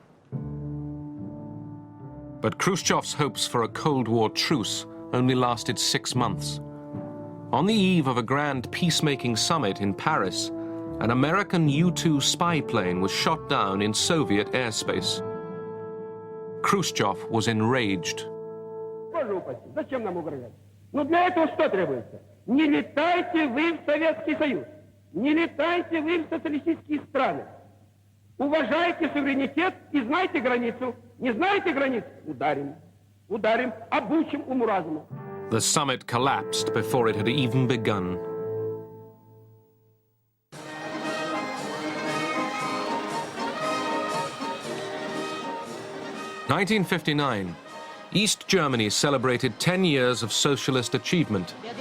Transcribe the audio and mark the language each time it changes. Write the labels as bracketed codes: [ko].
[en] But Khrushchev's hopes for a Cold War truce only lasted 6 months. On the eve of a grand peacemaking summit in Paris, an American U-2 spy plane was shot down in Soviet airspace. Khrushchev was enraged. [ru] Зачем нам угрожать? Но для этого что требуется? Не летайте вы в Советский Союз, не летайте вы в социалистические страны. Уважайте суверенитет и знайте границу. Не знаете границ? Ударим. Ударим, обучим уму-разуму. [en] The summit collapsed before it had even begun. In 1959, East Germany celebrated 10 years of socialist achievement.